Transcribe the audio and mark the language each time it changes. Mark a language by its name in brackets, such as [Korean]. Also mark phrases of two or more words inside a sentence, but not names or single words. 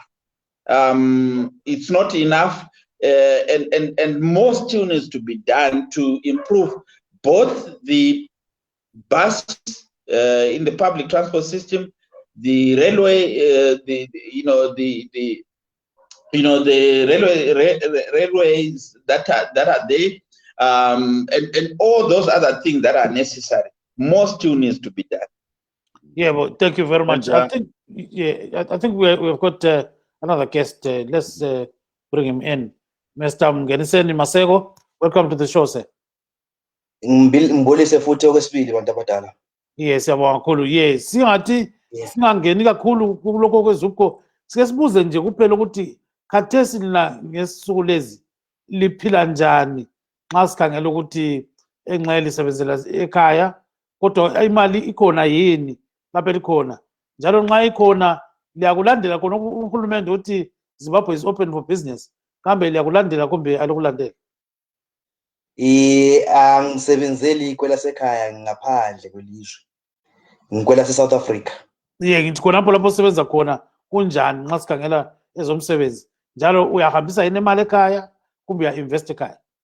[English] It's not enough, and more still needs to be done to improve both the bus in the public transport system, the railway, the railways that are there, and all those other things that are necessary. More still needs to be done. Yeah, well, thank you very much. I think we've got another guest. Let's bring him in. Mr. Mngeniseni Masego, welcome to the show, sir. [North Ndebele] Ngibulise futhi okwesibili bantu abadala. Yes, siyabonga kakhulu. Yes, singathi singangeni kakhulu kuloko kwezupho. Sike sibuze nje kuphela ukuthi khathesi lina ngesuku lezi liphila njani nxa sikhangela ukuthi engxele lisebenzela ekhaya kodwa imali ikhona yini lapha likhona njalo nxa ikhona liyakulandela khona uhulumende uthi [English] Zimbabwe is open for business [North Ndebele] kambe liyakulandela kumbe alokulandela? Angisebenzeli kwelasekhaya ngaphandle kwelizwe. Ngikwelase South Africa. Ngithi khonapho lapho usebenza khona kunjani nxa sikhangela ezomsebenzi? Njalo uyahambisa yini imali ekhaya kumbe uya-invest ekhaya?